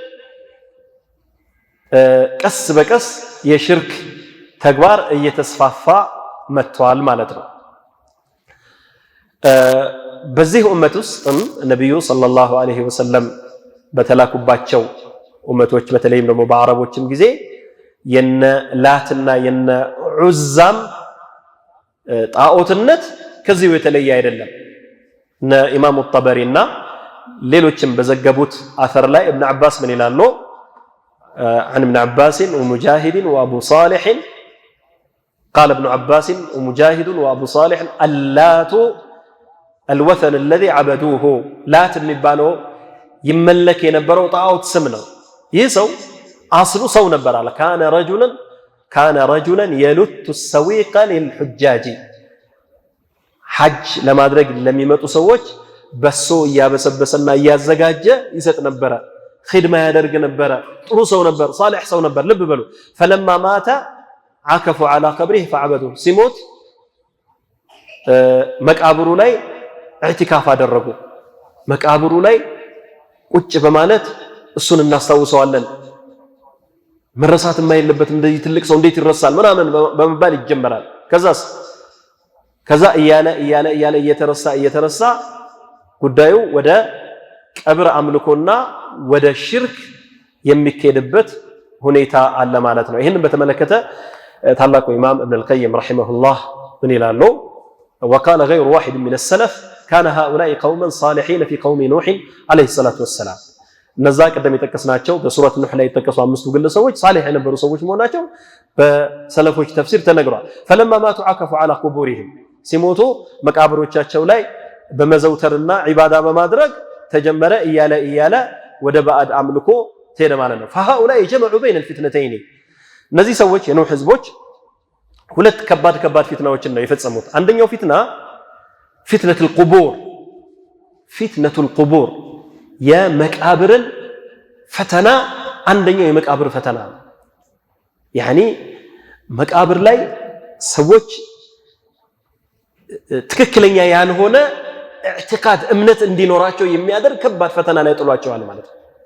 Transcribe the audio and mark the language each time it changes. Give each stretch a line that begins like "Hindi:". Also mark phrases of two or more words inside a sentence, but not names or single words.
Amharic: ቀስ በቀስ የሽርክ ተግባር እየተስፋፋ መጥቷል ማለት ነው። በዚህ ኡመት ውስጥም ነብዩ
Arabic: صلى الله عليه وسلم
Amharic: በተላኩባቸው ኡመቶች በተለይም ደግሞ በአረቦችም ጊዜ የነ ላትና የነ ዑዛም ጣዖትነት ከዚሁ የተለየ አይደለም። እነ ኢማሙ ጠበሪና ሌሎችም በዘገቡት አተር ላይ ኢብኑ አባስ ምን ይላሉ?
Arabic: عن ابن عباس ومجاهد وابو صالح قال ابن عباس ومجاهد وابو صالح اللات الوثن الذي عبدوه لات
Amharic: የሚባለው ይመለክ የነበረው ጣዖት ስም ነው። ይህ ሰው አስሉ ሰው ነበር አለ
Arabic: كان رجلا يلت السويق للحجاج
Amharic: ሐጅ ለማድረግ ለሚመጡ ሰዎች በሶ ያበሰበሰና ያዘጋጀ ይሰጥ ነበር። ኺድማ ያደርግ ነበር። ጥሩ ሰው ነበር፣ ሷሊህ ሰው ነበር። ልብ በሉ
Arabic: فلما مات عكفوا على قبره فعبدوه
Amharic: ሲሞት መቃብሩ ላይ ኢዕቲካፍ አደረጉ። መቃብሩ ላይ ቁጭ በማለት እሱን እናስታውሰዋለን። መረሳት የማይለበት እንደዚህ ትልቅ ሰው እንዴት ይረሳል ምናምን በመባል ይጀመራል። ከዛ እያለ እየተረሳ ጉዳዩ ወደ ቀብር አምልኮና ወደ ሽርክ የሚካሄድበት ሁኔታ አለ ማለት ነው። ይህንን በተመለከተ ታላቁ ኢማም ኢብኑ አልቀይም ረሂመሁላህ ምን ይላሉ?
Arabic: وقال غير واحد من السلف كان هؤلاء قوما صالحين في قوم نوح عليه الصلاة والسلام እነዛ
Amharic: ቀደም የጠቀስናቸው በሱረት ኑህ ላይ የተጠቀሱ አምስቱ ግለሰቦች ሳሊህ የነበሩ ሰዎች መሆናቸው በሰለፎች ተፍሲር ተነግሯል።
Arabic: فلما ماتوا عكفوا على قبورهم
Amharic: ሲሞቱ መቃብሮቻቸው ላይ በመዘውተርና ዒባዳ በማድረግ ተጀመረ እያለ ወደ ባዕድ አምልኮ ተሄደ ማለት ነው።
Arabic: فهؤلاء جمعوا بين الفتنتين
Amharic: እነዚህ ሰዎች የኑህ ህዝቦች ሁለት ከባድ ፊትናዎችን ነው የፈጸሙት። አንደኛው ፊትና
Arabic: فتنة القبور
Amharic: የመቃብርን ፈተና አንደኛው የመቃብር ፈተና ነው። ያኒ መቃብር ላይ ሰዎች ትክክለኛ ያልሆነ ኢዕቲቃድ እምነት እንዲኖራቸው የሚያደርግ ከባድ ፈተና ላይ ጥሏቸዋል ማለት ነው።